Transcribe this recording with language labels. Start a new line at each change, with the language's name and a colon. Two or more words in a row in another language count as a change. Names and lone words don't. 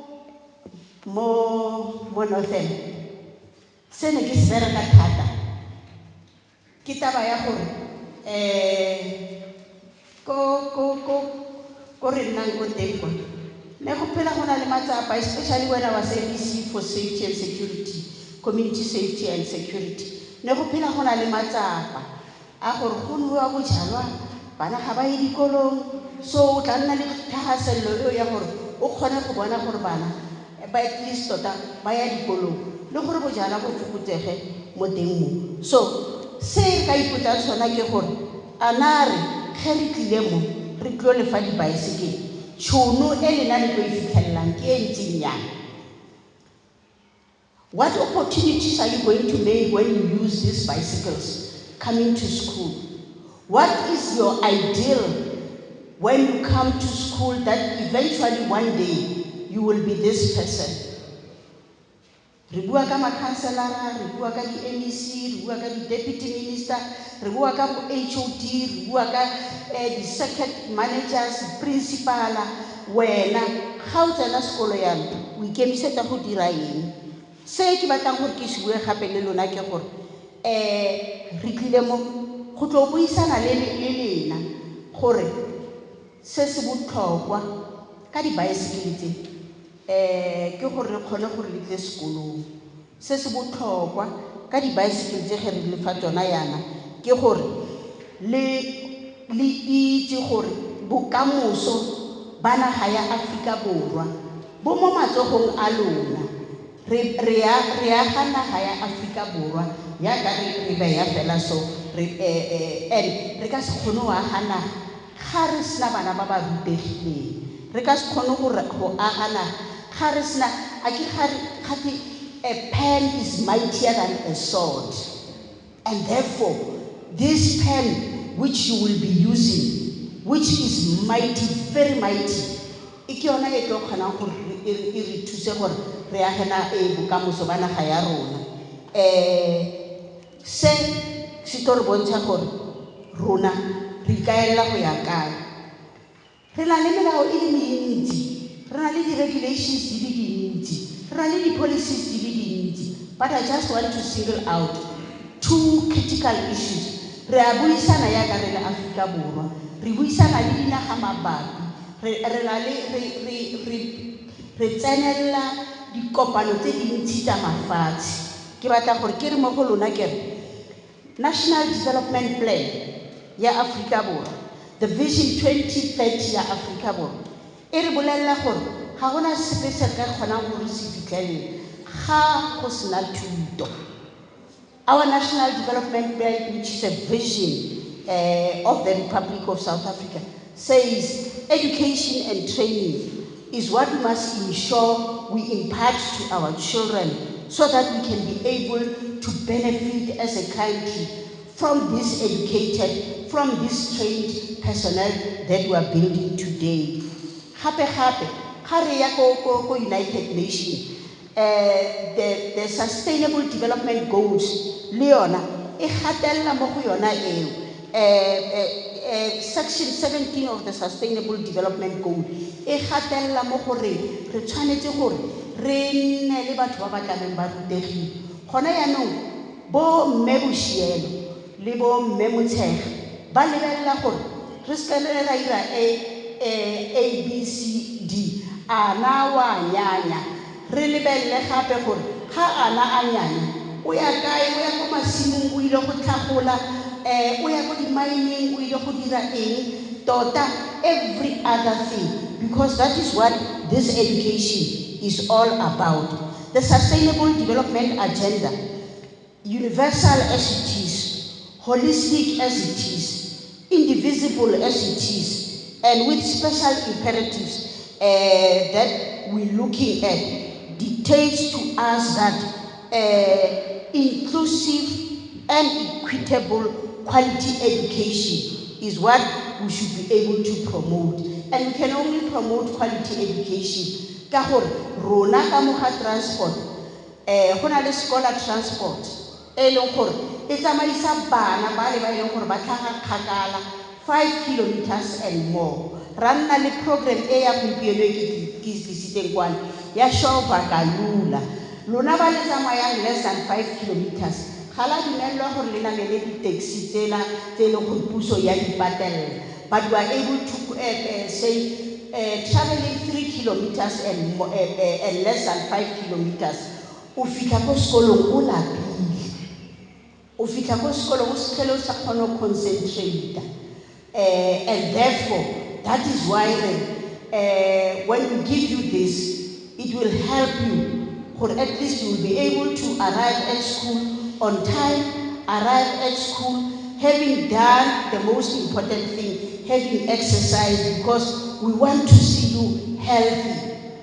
Tswana: Northern se ne ke se bereka thata ke taba ya gore ko re nnang ko teng kwa ne go phela go na le matsapa,
English: especially when I was MEC for safety and security, community safety and security.
Tswana: Ne go phela go na le matsapa a gore go nwa bojalwa bana ga ba ye dikolong, so o tla nna le thagasello eo ya gore o kgone go bona gore bana ba
English: at least
Tswana: tota ba ya dikolong le gore bojala bo fokotsege mo teng mo. So se re ka ipotsa sona ke gore a na re ge re tlile mo re tlo le fa dibaesekele tšhono e lena le tlo e fitlhelelang ke e ntseng yang
English: What opportunities are you going to make when you use these bicycles coming to school? What is your ideal when you come to school that eventually one day you will be this person?
Tswana: Re bua ka ma-councilor, re bua ka di-MEC, re bua ka di-
English: deputy minister,
Tswana: re bua ka bo-HOD, re bua ka di-
English: circuit managers,
Tswana: principal. Wena ga o tsena sekolo yana o ikemisetsa go dira eng? Se ke batlang gore ke se bue gape le lona ke gore re tlile mo go tlo buisana le lena gore se se botlhokwa ka di-bicycle tse ke gore re kgone gore le tle sekolong. Se se botlhokwa ka di-bicycle tse ge re le fa tsona yana ke gore le itse gore bokamoso ba naga ya Afrika Borwa bo mo matsogong a lona. Re aga naga ya Afrika Borwa yaka re beya fela
English: so and
Tswana: re ka se kgone go aga naga ga re sena bana ba ba rutegileng. Re ka se kgone go aga naga ga re sena
English: a pen is mightier than a sword, and therefore this pen which you will be using, which is mighty, very mighty,
Tswana: ke yona e tlo kgonang gore e re thuse gore re agena bokamoso ba naga ya rona. Se tlo re bontsha gore rona re ikaelela go ya kae. Re na le melao e le mentsi, re na le di-regulations di le dintsi, re na le di-policies di le dintsi,
English: but I just want to single out two critical issues.
Tswana: Re a buisana yaka re le Afrika Borwa, re buisana le dinaga mabapi, re tsenela dikopano tse dintsi tsa mafatshe. Ke batla gore ke re mo go lona ke re
English: National Development Plan
Tswana: ya Afrika Borwa,
English: the Vision
Tswana: 2030 ya Afrika Borwa, e re bolelela gore ga gona sepe se ka kgonang gore se fitlhelele ga go sena thuto.
English: Our National Development Plan, which is a vision of the Republic of South Africa, says education and training is what we must ensure we impart to our children so that we can be able to benefit as a country from this educated, from this trained personnel that we are building today.
Tswana: Hape, ga re ya ko United Nations, the Sustainable Development Goals, le yona e gatella mo go yona eo.
English: Section 17 of the Sustainable Development Goal
Tswana: e gatella mo gore re tshwanetse gore re nne le batho ba ba tlameng ba rutegile. Gona yaanong bo mme Boshielo le bo mme Motshega ba lebelela gore re se re ra ira A, B, C, D. Ana wa nyanya, re lebelele gape gore ga ana a nyanya o ya kae, o ya ko masimong o ile go tlhagola, o ya ko di-mining o ile go dira eng tota,
English: every other thing, because that is what this education is all about. The Sustainable Development Agenda, universal as it is, holistic as it is, indivisible as it is, and with special imperatives that we're looking at, dictates to us that inclusive and equitable quality education is what we should be able to promote. And we can only promote quality education
Tswana: ka gore rona ka moga transport go na le
English: scholar transport
Tswana: e leng gore e tsamaisa bana ba le ba ileng gore ba tlhaga kgakala 5
English: kilometers and more.
Tswana: Ra nna le program e ya gompieno e ke tlisitseng kwane ya Shoba Kalula, lona ba le tsamayang
English: less than 5 kilometers
Tswana: ga la dumelwa gore le namele di-taxi tsela tse e leng gore puso ya di patelela,
English: but we are able to say traveling 3 kilometers and less than 5 kilometers
Tswana: o fitlha ko sekolong o lapile, o fitlha ko sekolong o se tlhele o sa kgone go concentrate.
English: And therefore that is why when we give you this, it will help you, or at least you will be able to arrive at school on time, arrive at school having done the most important thing, having exercise, because we want to see you healthy.